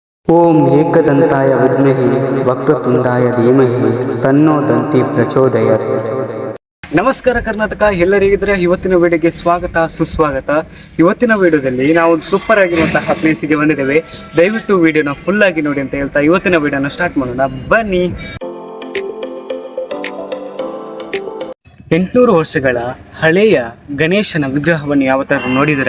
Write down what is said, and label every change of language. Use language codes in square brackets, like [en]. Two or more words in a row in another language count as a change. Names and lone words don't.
[sa] ಓಂ ಏಕದಂತಾಯ ವಿದ್ಮಹಿ ವಕ್ರತುಂಡಾಯ ಧೀಮಹಿ ತನ್ನೋ ದಂತಿ ಪ್ರಚೋದಯಾತ್. [kn] ನಮಸ್ಕಾರ ಕರ್ನಾಟಕ, ಎಲ್ಲರಿಗಿದ್ರೆ ಇವತ್ತಿನ ವಿಡಿಯೋಗೆ ಸ್ವಾಗತ ಸುಸ್ವಾಗತ. ಇವತ್ತಿನ ವಿಡಿಯೋದಲ್ಲಿ ನಾವು ಸೂಪರ್ ಆಗಿರುವಂತಹ ಪ್ಲೇಸಿಗೆ ಬಂದಿದ್ದೇವೆ. ದಯವಿಟ್ಟು ವಿಡಿಯೋನ ಫುಲ್ ಆಗಿ ನೋಡಿ ಅಂತ ಹೇಳ್ತಾ ಇವತ್ತಿನ ವಿಡಿಯೋನ ಸ್ಟಾರ್ಟ್ ಮಾಡೋಣ, ಬನ್ನಿ. 800 ವರ್ಷಗಳ ಹಳೆಯ ಗಣೇಶನ ವಿಗ್ರಹವನ್ನು ಯಾವತ್ತಾದ್ರೂ ನೋಡಿದಿರಾ?